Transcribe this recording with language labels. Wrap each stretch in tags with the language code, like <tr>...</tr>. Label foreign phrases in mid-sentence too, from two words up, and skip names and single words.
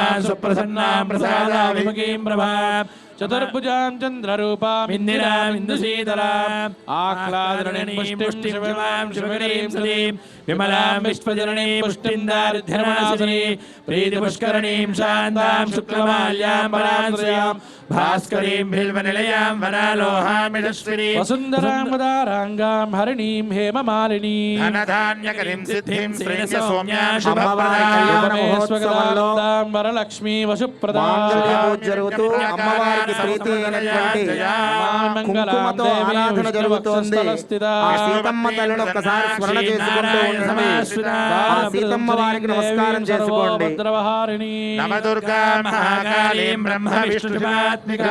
<sa>सुप्रसन्नां प्रसादाभिमुखीं प्रभां चतुर्भुजां चन्द्ररूपां इन्दिरां इन्दुशीतलाम् आह्लादरणीं पुष्टिं शिवमां शिवगरीं सतीं विमलां विश्वजननीं पुष्टिं दारिद्र्यनाशिनीं प्रीतिपुष्करणीं शान्तां शुक्लमाल्यां वराश्रयां भास्करीं बिल्वनिलयां वरालोहामिषस्विनीं वसुन्धरां वदाराङ्गां हरिणीं हेममालिनीं धनधान्यकरीं सिद्धिं श्रेयः सौम्यां शुभप्रदां वरलक्ष्मी वसुप्रदां</sa> <te>జరుగుతూ అమ్మవారికి ప్రీతి అయినటువంటి కుంకుమతో ఆరాధన జరుగుతోంది. ఆ సీతమ్మ తల్లిని ఒక్కసారి స్మరణ చేసుకుంటూ ఉండండి. ఆ సీతమ్మ వారికి నమస్కారం చేసుకోండి.</te> <sa>నవదుర్గా మహాకాళీం బ్రహ్మ విష్ణుమాత్మికా</sa>